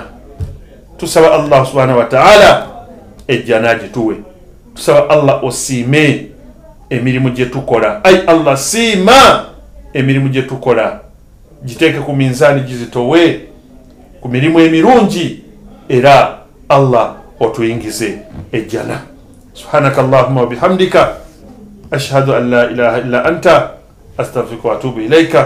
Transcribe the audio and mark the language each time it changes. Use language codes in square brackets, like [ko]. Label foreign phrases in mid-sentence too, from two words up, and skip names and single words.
[lg] Tusaba [ar] الله سبحانه وتعالى [lg] ejjana gituwe. Tusaba Allah osiime emirimu gye tukola. Ai Allah siima emirimu gye tukola, giteeke ku minzaani gizitowe ku mirimu emirungi, era Allah otuyingize ejjana. [ar] سبحانك اللهم وبحمدك أشهد أن لا إله إلا أنت أستغفرك وأتوب إليك.